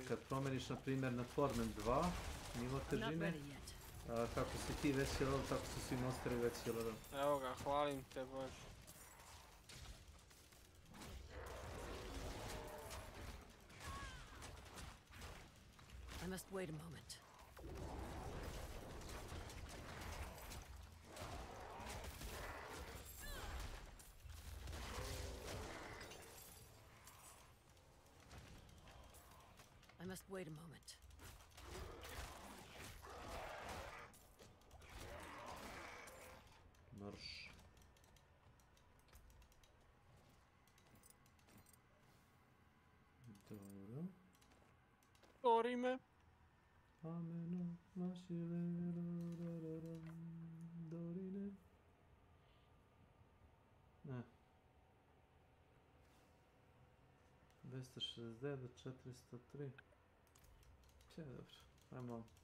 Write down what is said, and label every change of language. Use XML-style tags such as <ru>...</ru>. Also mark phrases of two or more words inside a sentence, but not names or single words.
<sr>Kad promeniš na primjer na Torment 2, nivo težine, kako si ti veći level, tako su svi monsteri veći level. Evo ga, hvalim te Bože.</sr> <en>I must wait a moment. I must wait a moment.</en> <sr>Marš. Dobro. Stori me. Ameno, mašilero, dorine. Ne. 269 do 403. Če, dobro. Ajmo.</sr>